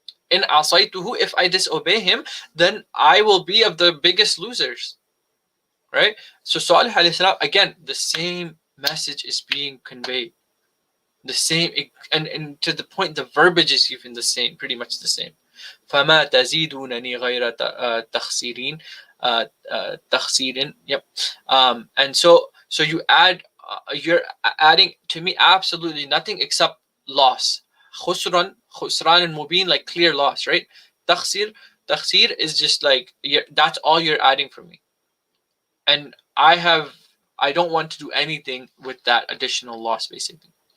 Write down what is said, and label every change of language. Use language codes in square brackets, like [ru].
[en] In عَصَيْتُهُ, if I disobey Him, then I will be of the biggest losers. right? So Salih alayhi salam, again, the same message is being conveyed. The same, and to the point, the verbiage is even the same, pretty much the same. [ar] فما تزيدونني غير تخسيرين تخسير. [en] Yep. And so you add, you're adding to me absolutely nothing except loss. خسران and mubin, like clear loss, right? تخسير is just like that's all you're adding for me, and I don't want to do anything with that additional loss, basically.